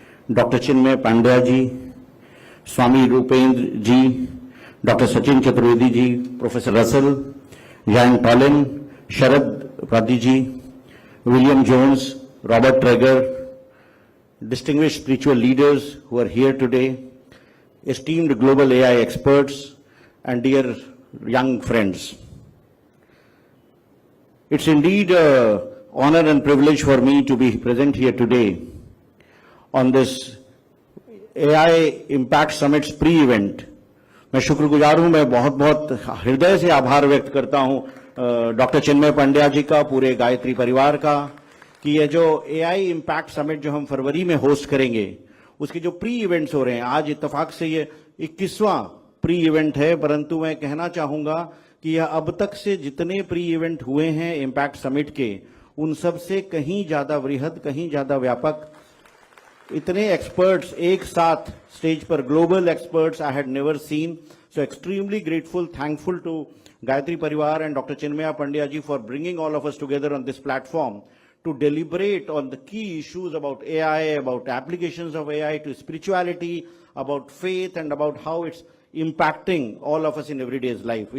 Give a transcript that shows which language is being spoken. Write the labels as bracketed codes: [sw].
[en] Doctor Chinmay Pandya ji, Swami Rupendra ji, doctor Sachin Chaturvedi ji, professor Russell, John Tallinn, Sharad Padi ji, William Jones, Robert Trager, distinguished spiritual leaders who are here today, esteemed global AI experts, and dear young friends. It's indeed an honor and privilege for me to be present here today on this AI Impact Summit's pre-event. [hi] मैं शुक्रगुजार हूं, मैं बहुत बहुत हृदय से आभार व्यक्त करता हूं डॉक्टर चिन्मय पांड्या जी का, पूरे गायत्री परिवार का, कि ये जो AI Impact Summit जो हम फरवरी में होस्ट करेंगे उसके जो प्री इवेंट्स हो रहे हैं, आज इत्तेफाक से ये 21वां प्री इवेंट है, परंतु मैं कहना चाहूंगा कि यह अब तक से जितने प्री इवेंट हुए हैं इम्पैक्ट समिट के, उन सब से कहीं ज्यादा वृहद, कहीं ज्यादा व्यापक, इतने एक्सपर्ट्स एक साथ स्टेज पर, [en] Global experts I had never seen. So extremely grateful, thankful to Gayatri Parivar and Dr. Chinmaya Pandya ji for bringing all of us together on this platform to deliberate on the key issues about AI, about applications of AI to spirituality, about faith, and about how it's impacting all of us in everyday's life.